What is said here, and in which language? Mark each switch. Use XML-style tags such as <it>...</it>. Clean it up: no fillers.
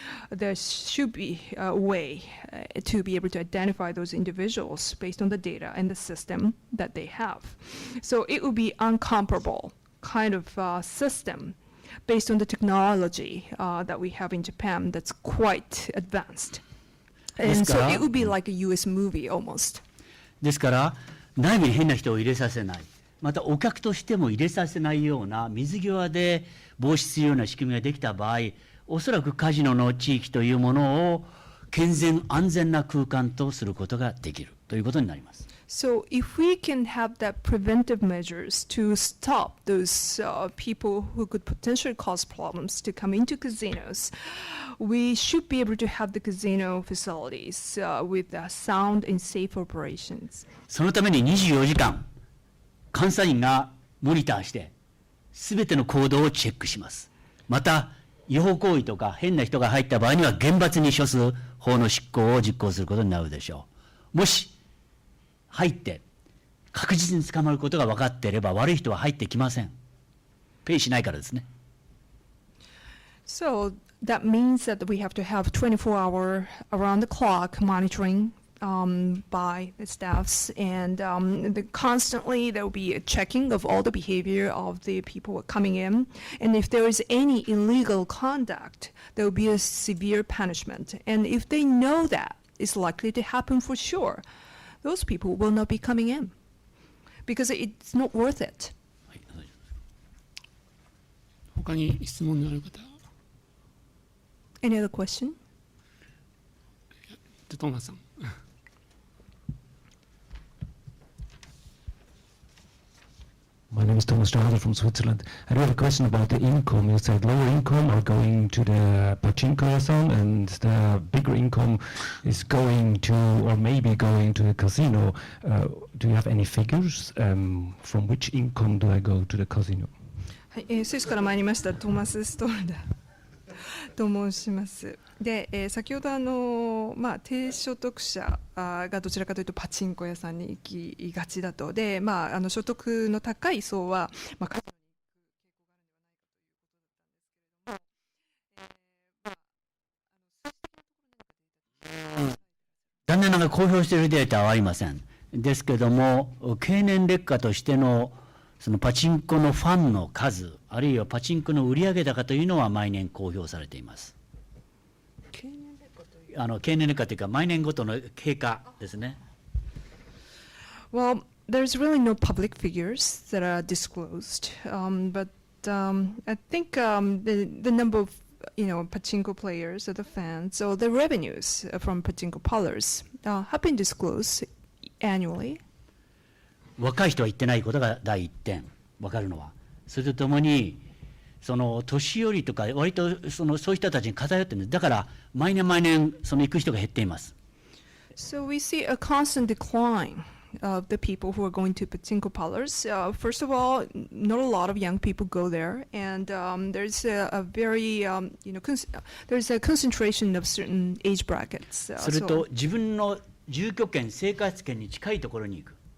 <en>There should be a way to be able to identify those individuals based on the data and the system that they have. So it would be uncomparable kind of system based on the technology that we have in Japan that's quite advanced. And so it would be like a US movie almost.</en> <ja>ですから内部に変な人を入れさせない、またお客としても入れさせないような水際で防止するような仕組みができた場合、おそらくカジノの地域というものを健全安全な空間とすることができるということになります。</ja> <en>So if we can have that preventive measures to stop those people who could potentially cause problems to come into casinos, we should be able to have the casino facilities with sound and safe operations.</en> <ja>そのために24時間監査員がモニターして全ての行動をチェックします。また違法行為とか変な人が入った場合には厳罰に処す法の執行を実行することになるでしょう。もし入って確実に捕まることが分かっていれば悪い人は入ってきません。ペイしないからですね。</ja> <en>So that means that we have to have 24-hour around-the-clock monitoring by the staffs, and constantly there will be a checking of all the behavior of the people coming in, and if there is any illegal conduct, there will be a severe punishment. And if they know that it's likely to happen for sure, those people will not be coming in because it's not worth it.</en> <ja>他に質問のある方、</ja> <en>Any other question?</en> <ja>トーマスさん。</ja> <en>My name is Thomas Strahler from Switzerland. I do have a question about the income. You said lower income are going to the pachinko zone, and the bigger income is going to, or maybe going to the casino. Do you have any figures? From which income do I go to the casino?</en> <ja>はい、スイスから参りましたトーマス・ストールダと申します。で、先ほど低所得者がどちらかというとパチンコ屋さんに行きがちだと。で、所得の高い層は、カジノに行く傾向があるのではないかということだったんですけれども、残念ながら公表しているデータはありません。ですけども、経年劣化としてのそのパチンコのファンの数、あるいはパチンコの売上高というのは毎年公表されています。経年劣化というか、毎年ごとの経過ですね。</ja> <en>Well, there's really no public figures that are disclosed, but I think the number of pachinko players or the fans or the revenues from pachinko parlors have been disclosed annually.</en> <ja>若い人は言ってないことが第一点分かるのは、それとともにその年寄りとか割とそういう人たちに偏ってるんです。だから毎年その行く人が減っています。</ja> <en>So we see a constant decline of the people who are going to pachinko parlors. First of all, not a lot of young people go there, and there's a very there's a concentration of certain age brackets.</en> <ja>それと自分の住居圏、生活圏に近いところに行く。</ja>